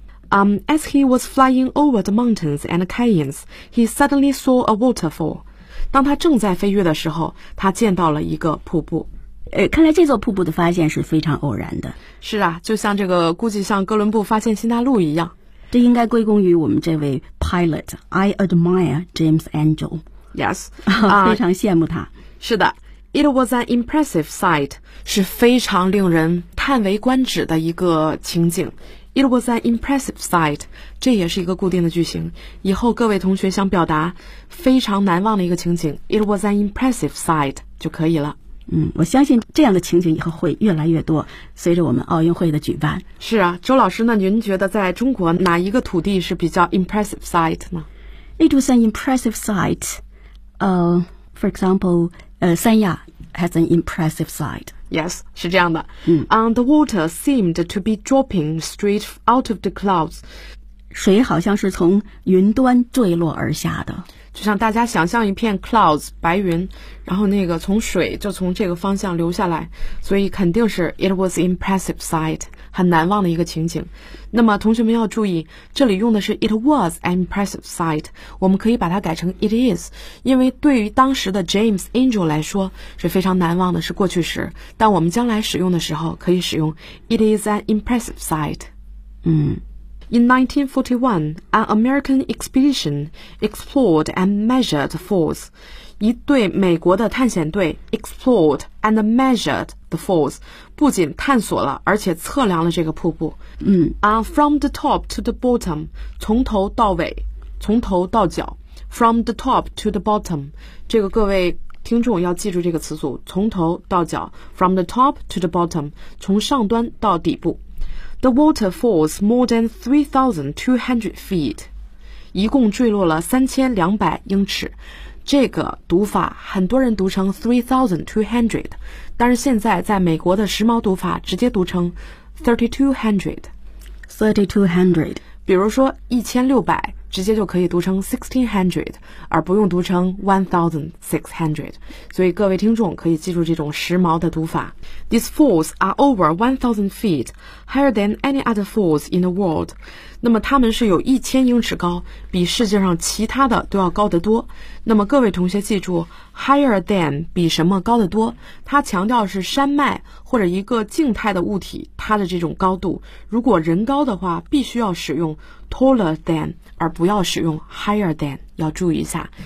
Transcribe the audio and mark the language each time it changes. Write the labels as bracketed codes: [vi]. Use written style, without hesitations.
[en] As he was flying over the mountains and canyons, he suddenly saw a waterfall。 [zh] 当他正在飞越的时候，他见到了一个瀑布。看来这座瀑布的发现是非常偶然的。是啊，就像这个估计像哥伦布发现新大陆一样。这应该归功于我们这位 pilot， [en] I admire James Angel。 Yes， [zh] 非常羡慕他。是的， [en] It was an impressive sight， [zh] 是非常令人叹为观止的一个情景。 [en] It was an impressive sight， [zh] 这也是一个固定的句型，以后各位同学想表达非常难忘的一个情景， It was an impressive sight 就可以了。我相信这样的情景以后会越来越多，随着我们奥运会的举办。是啊，周老师，那您觉得在中国哪一个土地是比较 [en] impressive sight [zh] 呢？ [en] It was an impressive sight. For example, 三亚 has an impressive sight. Yes, [zh] 是这样的。 [en] The water seemed to be dropping straight out of the clouds. [zh] 水好像是从云端坠落而下的。就像大家想象一片 clouds 白云，然后那个从水就从这个方向流下来，所以肯定是 [en] it was impressive sight， [zh] 很难忘的一个情景。那么同学们要注意，这里用的是 [en] it was an impressive sight， [zh] 我们可以把它改成 [en] it is， [zh] 因为对于当时的 James Angel 来说是非常难忘的，是过去时，但我们将来使用的时候可以使用 [en] it is an impressive sight。 In 1941, an American expedition explored and measured falls. [zh] 一队美国的探险队 [en] explored and measured the falls. [zh] 不仅探索了，而且测量了这个瀑布。 [en] From the top to the bottom, [zh] 从头到尾，从头到脚。 [en] From the top to the bottom, [zh] 这个各位听众要记住这个词组，从头到脚。 [en] From the top to the bottom, [zh] 从上端到底部。 [en] The water falls more than 3,200 feet. [zh] 一共坠落了3200英尺。这个读法很多人读成 3,200， 但是现在在美国的时髦读法直接读成 3,200。 3,200。比如说1600，直接就可以读成 1,600， 而不用读成 1,600。所以各位听众可以记住这种时髦的读法。 [en] These falls are over 1,000 feet, higher than any other falls in the world. [zh] 那么它们是有1000英尺高，比世界上其他的都要高得多。那么各位同学记住 ， [en] higher than [zh] 比什么高得多？它强调是山脉或者一个静态的物体它的这种高度。如果人高的话，必须要使用 [en] taller than， [zh] 而不要使用 [en] higher than， [zh] 要注意一下。